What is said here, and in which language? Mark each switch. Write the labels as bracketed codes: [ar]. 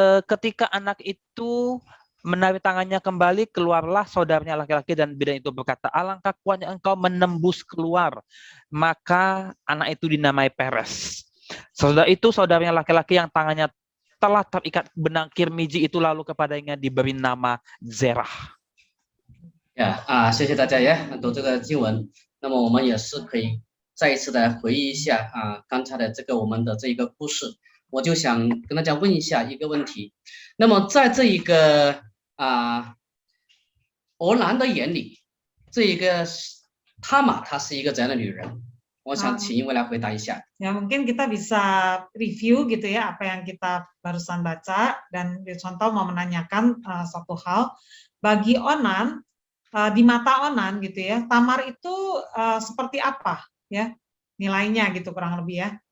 [id] Ketika anak itu menarik tangannya kembali, keluarlah saudaranya laki-laki dan bidan itu berkata, alangkah kuatnya engkau menembus keluar. Maka anak itu dinamai Peres. Saudara itu saudaranya laki-laki yang tangannya telah terikat benang kirmizi itu lalu kepadanya diberi nama Zerah. [zh] 谢谢大家呀，读这个经文。那么我们也是可以再一次的回忆一下刚才的这个我们的这一个故事。我就想跟大家问一下一个问题。那么在这一个俄兰的眼里，这一个塔玛她是一个怎样的女人？我想请一位来回答一下。 [id] Ya mungkin kita bisa review gitu ya apa yang kita barusan baca, dan contoh mau menanyakan satu hal. Bagi Onan, di mata Onan gitu ya, Tamar itu seperti apa ya nilainya gitu kurang lebih ya.